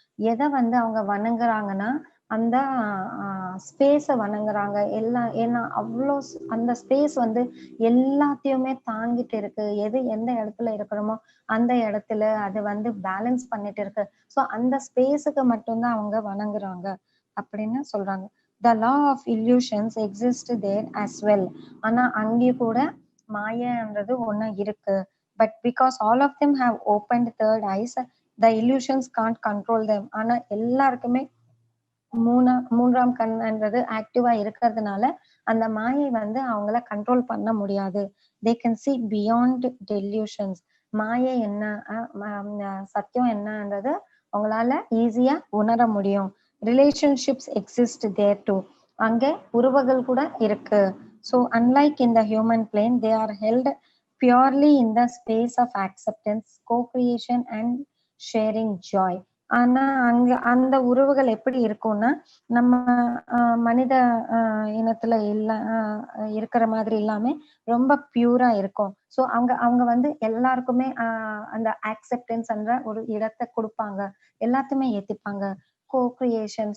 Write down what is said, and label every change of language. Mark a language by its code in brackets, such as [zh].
[ta] எதை வந்து அவங்க வணங்குறாங்கன்னா அந்த ஸ்பேஸை வணங்குறாங்க. ஏன்னா அவ்வளோ அந்த ஸ்பேஸ் வந்து எல்லாத்தையுமே தாங்கிட்டு இருக்கு. எது எந்த இடத்துல இருக்கிறோமோ அந்த இடத்துல அது வந்து பேலன்ஸ் பண்ணிட்டு இருக்கு. ஸோ அந்த ஸ்பேஸுக்கு மட்டும்தான் அவங்க வணங்குறாங்க அப்படின்னு சொல்றாங்க. [en] The law of illusions exist there as well. [ta] ஆனா அங்கேயும் கூட மாயன்றது ஒண்ணு இருக்கு. [en] But because all of them have opened third eyes, the illusions can't control them. [ta] ஆனா எல்லாருக்குமே மூன்றாம் கண்ன்றது ஆக்டிவா இருக்கிறதுனால அந்த மாயை வந்து அவங்கள கண்ட்ரோல் பண்ண முடியாது. [en] they can see beyond delusions. [ta] மாயை என்ன சத்தியம் என்னன்றது அவங்களால ஈஸியா உணர முடியும். [en] Relationships exist there too. [ta] அங்கே உறவுகள் கூட இருக்கு. [en] So unlike in the human plane, they are held purely in the space of acceptance, co-creation and sharing joy. [ta] ஆனா அங்க அந்த உறவுகள் எப்படி இருக்கும்னா நம்ம மனித இனத்துல இருக்கிற மாதிரி இல்லாம ரொம்ப பியூரா இருக்கும். ஸோ அவங்க வந்து எல்லாருக்குமே அந்த ஆக்செப்டன்ஸ் என்ற ஒரு இடத்தை கொடுப்பாங்க, எல்லாத்தையுமே ஏத்திப்பாங்க. கோ கிரியேஷன்.